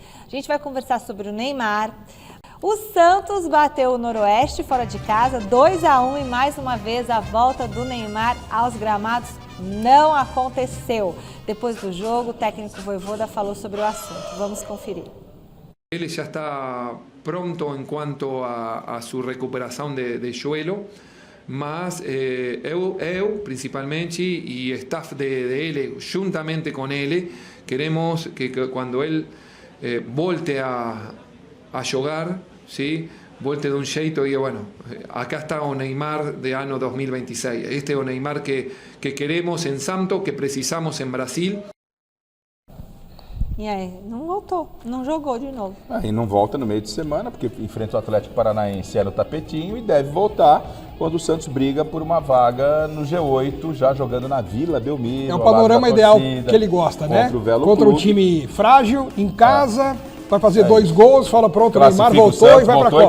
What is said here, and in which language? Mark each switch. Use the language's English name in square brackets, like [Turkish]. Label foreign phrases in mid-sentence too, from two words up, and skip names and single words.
[Portuguese] A gente vai conversar sobre o Neymar. O Santos bateu o Noroeste fora de casa, 2-1, e mais uma vez a volta do Neymar aos gramados não aconteceu. Depois do jogo, o técnico Vojvoda falou sobre o assunto. Vamos conferir. [Spanish] Él ya está pronto en cuanto a su recuperación de joelho, [Portuguese] mas eu [Spanish] principalmente y staff de él, juntamente con él, queremos que cuando él [Portuguese] volte a jogar, [Spanish] ¿sí? Volte de un jeito y bueno, acá está o Neymar de ano 2026. Este es o Neymar que queremos en Santo, que precisamos en Brasil. [Portuguese] E aí, não voltou, não jogou de novo. E não volta no meio de semana, porque enfrenta o Atlético Paranaense no tapetinho e deve voltar quando o Santos briga por uma vaga no G8, já jogando na Vila Belmiro. É um panorama ideal que ele gosta, né? Contra um time frágil, em casa, vai fazer 2 gols, fala pronto, o Neymar voltou e vai pra Copa.